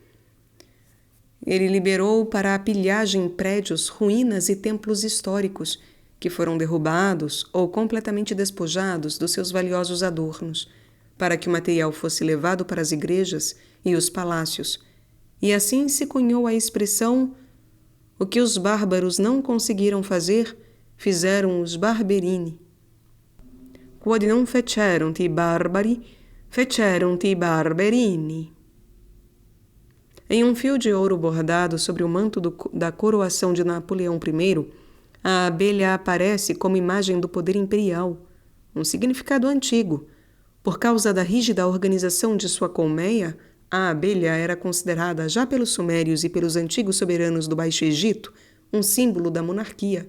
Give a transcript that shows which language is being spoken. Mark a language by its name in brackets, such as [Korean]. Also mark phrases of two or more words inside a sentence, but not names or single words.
[Portuguese] Ele liberou para a pilhagem prédios, ruínas e templos históricos, que foram derrubados ou completamente despojados dos seus valiosos adornos, para que o material fosse levado para as igrejas e os palácios, e assim se cunhou a expressão "o que os bárbaros não conseguiram fazer, fizeram os Barberini". [Latin] Quod non fecerunt i barbari, fecerunt i Barberini. [Portuguese] Em um fio de ouro bordado sobre o manto da coroação de Napoleão I, a abelha aparece como imagem do poder imperial, um significado antigo. Por causa da rígida organização de sua colmeia, a abelha era considerada, já pelos sumérios e pelos antigos soberanos do Baixo Egito, um símbolo da monarquia.